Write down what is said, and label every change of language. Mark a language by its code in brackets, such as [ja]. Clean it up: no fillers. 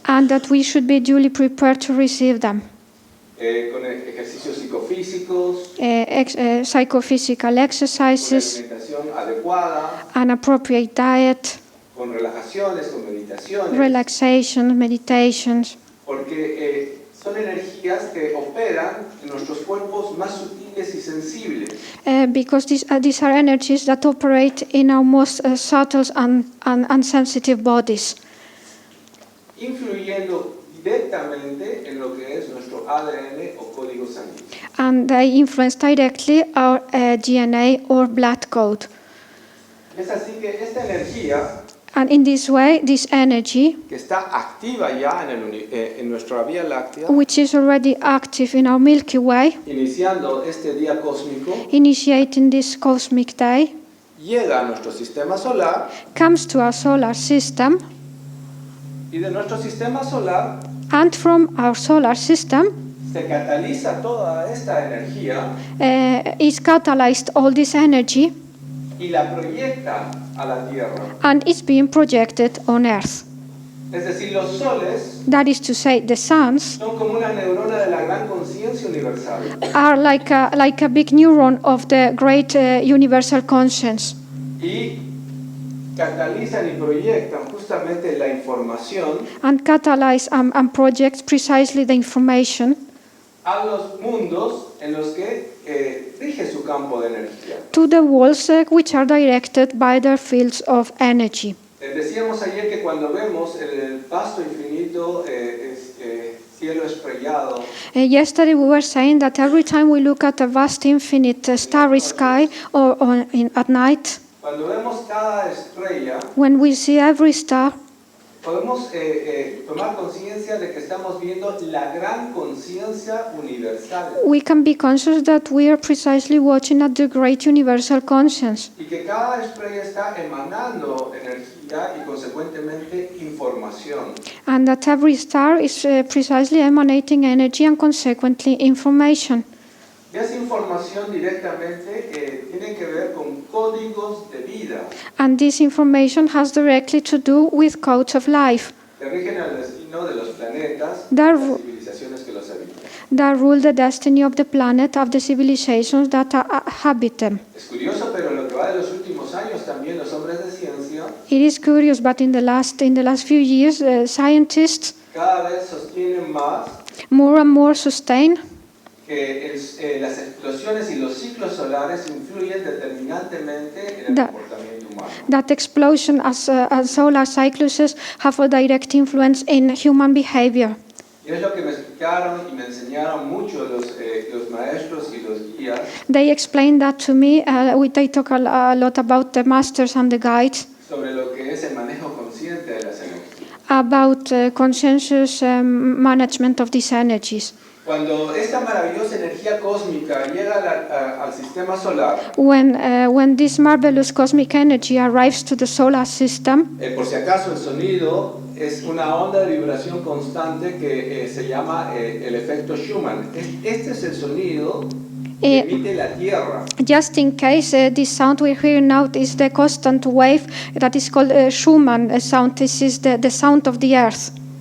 [en] and that we should be duly prepared to receive them. [es] con ejercicios psicofísicos, [en] Psychophysical [es] con [en] exercises, [es] alimentación adecuada, [en] an appropriate diet, [es] con relajaciones, con meditaciones, [en] relaxation, meditations, [es] porque son energías que operan en nuestros cuerpos más sutiles y sensibles. [en] because these are energies that operate in our most subtle and sensitive bodies, [es] Influyendo directamente en lo que es nuestro ADN o código sanguíneo. [en] and they influence directly our DNA or blood code. [es] Es así que esta energía [en] And in this way, this energy, [es] que está activa ya en nuestra Vía Láctea, [en] which is already active in our Milky Way, [es] iniciando este día cósmico, [en] initiating this cosmic day, [es] llega a nuestro sistema solar [en] comes to our solar system, [es] y de nuestro sistema solar [en] and from our solar system [es] se cataliza toda esta energía [en] is catalyzed all this energy [es] y la proyecta a la Tierra. [en] and is being projected on Earth. [es] Es decir, los soles [en] That is to say, the suns [es] son como una neurona de la gran conciencia universal. [en] are like a big neuron of the great universal conscience. [es] Y catalizan y proyectan justamente la información [en] And catalyze and project precisely the information [es] a los mundos en los que rige su campo de energía. [en] to the walls which are directed by their fields of energy. [es] Decíamos ayer que cuando vemos el vasto infinito cielo estrellado, [en] Yesterday we were saying that every time we look at a vast infinite starry sky at night, [es] cuando vemos cada estrella, [en] when we see every star, [es] podemos tomar conciencia de que estamos viendo la gran conciencia universal [en] we can be conscious that we are precisely watching at the great universal conscience, [es] y que cada estrella está emanando energía y consecuentemente información. [en] and that every star is precisely emanating energy and consequently information. [es] Y esa información directamente tiene que ver con códigos de vida [en] And this information has directly to do with codes of life [es] que rigen el destino de los planetas y Dar- las civilizaciones que los habitan. [en] that rule the destiny of the planet, of the civilizations that habit them. [es] Es curioso, pero en lo que va de los últimos años también los hombres de ciencia [en] It is curious, but in the last few years, scientists [es] cada vez sostienen más [en] more and more sustain [es] que las explosiones y los ciclos solares influyen determinantemente en el Da- comportamiento humano. [en] that explosion as solar cycluses have a direct influence in human behavior. [es] Y es lo que me explicaron y me enseñaron mucho los maestros y los guías [en] They explained that to me. They talk a lot about the masters and the guides, [es] sobre lo que es el manejo consciente de las energías. [en] about conscientious management of these energies. [es] Cuando esta maravillosa energía cósmica llega al sistema solar, [en] When this marvelous cosmic energy arrives to the solar system, [es] por si acaso el sonido es una onda de vibración constante que se llama el efecto Schumann. Este es el sonido que emite la Tierra. [en] just in case, this sound we're hearing now is the constant wave that is called Schumann sound. This is the sound of the earth.